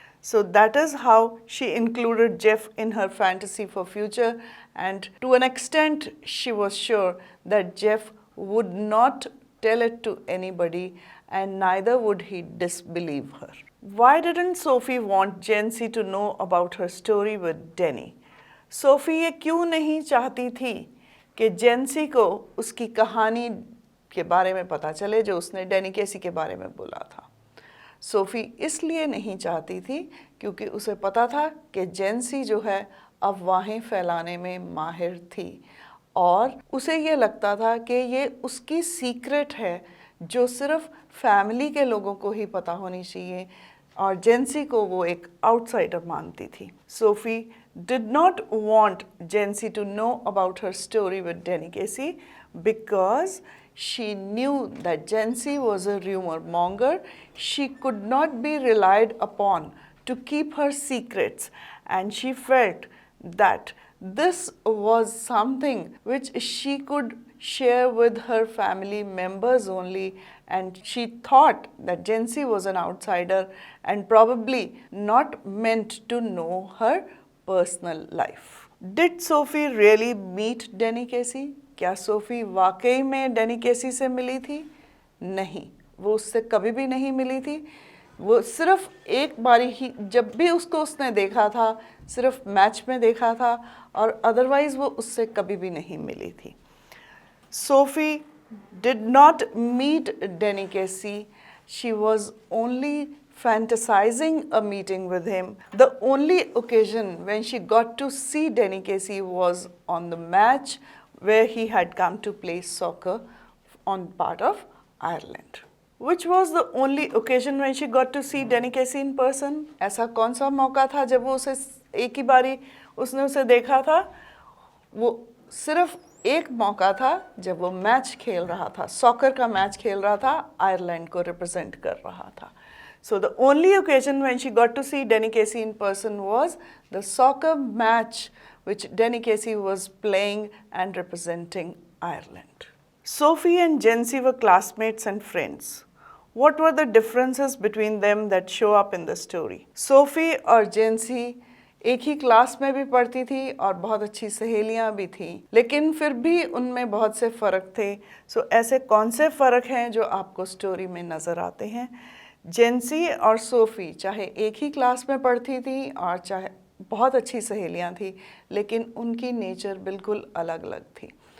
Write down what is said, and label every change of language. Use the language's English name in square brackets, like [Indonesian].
[English] So that is how she included Jeff in her fantasy for future, and to an extent she was sure that Jeff would not tell it to anybody, and neither would he disbelieve her. Why didn't Sophie want Jency to know about her story with Danny? [Hindi] Sophie ये क्यों नहीं चाहती थी कि जेंसी को उसकी कहानी के बारे में पता चले जो उसने डैनी केसी के बारे में बोला था. सोफ़ी इसलिए नहीं चाहती थी क्योंकि उसे पता था कि जेंसी जो है अफवाहें फैलाने में माहिर थी, और उसे ये लगता था कि ये उसकी सीक्रेट है जो सिर्फ फैमिली के लोगों को ही पता होनी चाहिए, और जेंसी को वो एक आउटसाइडर मानती थी. [English] Sophie did not want Jency to know about her story with Danny Casey because she knew that Jency was a rumor monger. She could not be relied upon to keep her secrets, and she felt that this was something which she could share with her family members only, and she thought that Jency was an outsider and probably not meant to know her personal life. Did Sophie really meet Danny Casey? [Hindi] क्या SoFi वाकई में Danny केसी से मिली थी? नहीं, वो उससे कभी भी नहीं मिली थी. वो सिर्फ एक बारी ही, जब भी उसको उसने देखा था सिर्फ मैच में देखा था, और अदरवाइज़ वो उससे कभी भी नहीं मिली थी. [English] Sophie did not meet Danny Casey. She was only fantasizing a meeting with him. The only occasion when she got to see Danny Casey was on the match where he had come to play soccer on part of Ireland. Which was the only occasion when she got to see Danny Casey in person? [Hindi] ऐसा कौन सा मौका था जब वो उसे एक ही बारी उसने उसे देखा था? वो सिर्फ एक मौका था जब वो मैच खेल रहा था, सॉकर का मैच खेल रहा था, आयरलैंड को रिप्रेजेंट कर रहा था. [English] So the only occasion when she got to see Danny Casey in person was the soccer match which Danny Casey was playing and representing Ireland. Sophie and Jency were classmates and friends. What were the differences between them that show up in the story? Sophie और Jency [Hindi] एक ही class में भी पढ़ती थी और बहुत अच्छी सहेलियां भी थीं, लेकिन फिर भी उनमें बहुत से फ़र्क थे। सो ऐसे कौन से फ़र्क हैं जो आपको स्टोरी में नज़र आते हैं? जेंसी और सोफ़ी चाहे एक ही क्लास में पढ़ती थी और चाहे बहुत अच्छी सहेलियां थी, लेकिन उनकी नेचर बिल्कुल अलग अलग थी।